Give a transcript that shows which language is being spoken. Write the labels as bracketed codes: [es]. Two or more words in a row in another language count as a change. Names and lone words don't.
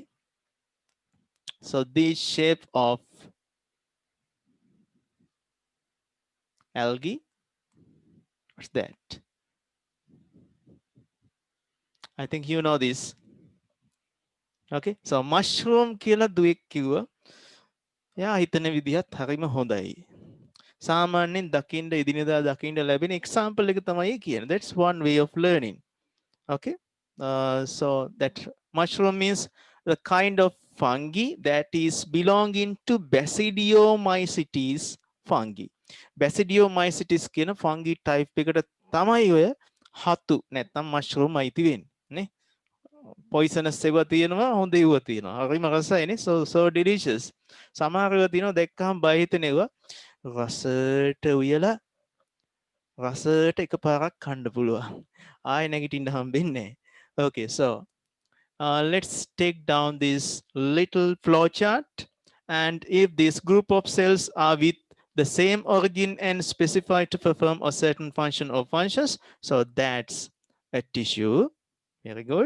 [en] So this shape of algae. What's that? I think you know this. Okay. So mushroom [si] කියලා දුවෙක් කිව්වා. එයා හිතන විදිහත් හරිම හොඳයි. සාමාන්‍යයෙන් දකින්න එදිනෙදා දකින්න ලැබෙන example එක තමයි කියන්නේ. [en] That's one way of learning. Okay. So that mushroom means the kind of fungi that is belonging to Basidiomycetes fungi. [si] Basidiomycetes කියන [en] fungi type [si] එකට තමයි ඔය හතු නැත්නම් mushroom අයිති වෙන්නේ නේ. poisonous ඒවා තියෙනවා, හොඳ ඒවා තියෙනවා. හරිම රසයිනේ. [en] So delicious. [si] සමහර ඒවා තියෙනවා දැක්කම බය හිතෙන ඒවා රසට උයලා රසට එකපාරක් කන්න පුළුවන්. ආයෙ නැගිටින්න හම්බෙන්නේ නැහැ. [en] Okay, so let's take down this little flow chart. And if this group of cells are with the same origin and specified to perform a certain function or functions, so that's a tissue. Very good.